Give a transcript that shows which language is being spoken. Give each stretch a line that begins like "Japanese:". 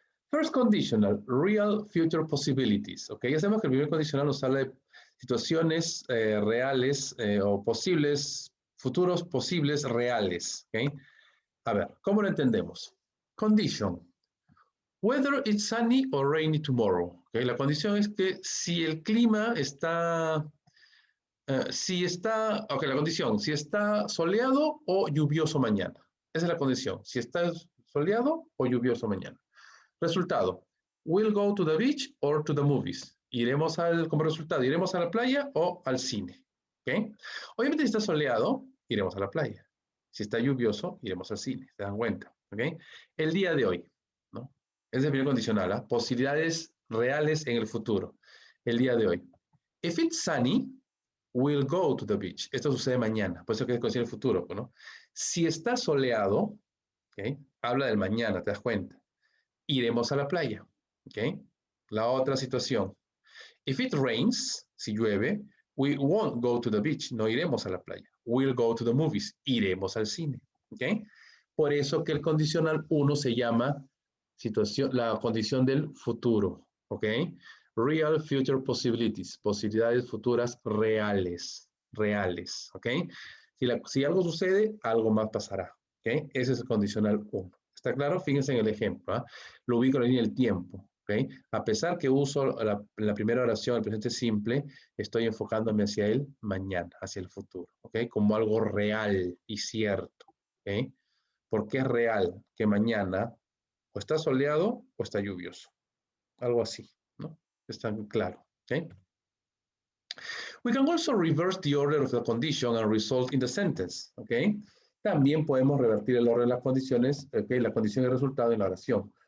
English: First conditional, real future possibilities,
Spanish: ¿ok? Ya sabemos que el primer condicional nos habla de situaciones reales o posibles, futuros posibles reales, ¿ok? A ver, ¿cómo lo entendemos?
English: Condition. Whether it's sunny or rainy tomorrow. ¿Okay?
Spanish: La condición es que si el clima está, ok, la condición, si está soleado o lluvioso mañana. Esa es la condición, si está soleado o lluvioso mañana.
English: Resultado, we'll go to the beach or to the movies.
Spanish: Como resultado, iremos a la playa o al cine. ¿Okay? Obviamente si está soleado, iremos a la playa. Si está lluvioso, iremos al cine. ¿Se dan cuenta? ¿Okay? El día de hoy, ¿no? Es el primer condicional, ¿eh? Posibilidades reales en el futuro. El día de hoy.
English: If it's sunny, we'll go to the beach.
Spanish: Esto sucede mañana, por eso que es condicional el futuro, ¿no? Si está soleado, ¿okay? Habla del mañana, te das cuenta. Iremos a la playa, ¿ok? La otra situación.
English: If it rains,
Spanish: si llueve,
English: we won't go to the beach,
Spanish: no iremos a la playa.
English: We'll go to the movies,
Spanish: iremos al cine,
English: ¿ok?
Spanish: Por eso que el condicional 1 se llama la condición del futuro, ¿ok?
English: Real future possibilities,
Spanish: posibilidades futuras reales,
English: ¿ok?
Spanish: Si algo sucede, algo más pasará, ¿ok? Ese es el condicional 1. ¿Está claro? Fíjense en el ejemplo, ¿eh? Lo ubico en la línea del tiempo, ¿ok? A pesar que uso la primera oración, el presente simple, estoy enfocándome hacia el mañana, hacia el futuro, ¿ok? Como algo real y cierto, ¿ok? Porque es real que mañana o está soleado o está lluvioso. Algo así, ¿no? Está claro, ¿ok?
English: We can also reverse the order of the condition and result in the sentence, ¿ok?
Spanish: También podemos revertir el orden de las condiciones, ¿ok? La condición y el resultado en la oración.